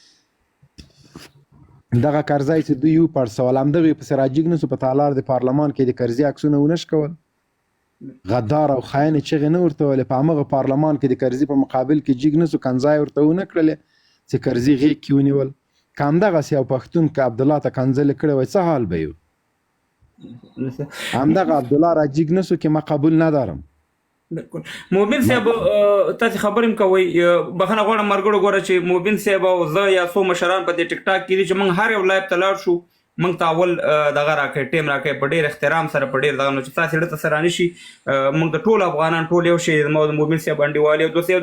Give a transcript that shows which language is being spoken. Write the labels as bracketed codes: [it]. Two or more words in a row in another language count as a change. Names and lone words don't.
[ps] دغه کرزی چې دوی وپړسول همدغې پسې راجګ نه سو په تالار د پارلمان کې د کرزي عکسونه ونه شکول غدار او خاين چغې نه ورته ویلې په همغه پارلمان کې د کرزي په مقابل کې جګ نه سو کنځای ورته ونه کړلې چې کرزي غېږ کې ونیول که همدغسې یو پښتون که عبدالله ته کنځلې کړې وای څه حال به یو همدغه عبدالله را جګ نه سو که [fa] ما قبول ندارم [ps] موبین صاحب تاسو خبرې کوي بخنه غواړم مرګړو ګوره چې موبین صاحب او زه یا څو مشران په دې ټیک ټاک کې دي چې موږ هر یو لایف ته لاړ شو موږ ته اول دغه راکړی ټیم راکړی په ډېر احترام سره په ډېر دغه نو چې تاسې ته سره رانشي موږ د ټول افغانان ټول یو شی زما د موبین صاحب انډیوالي او دوستي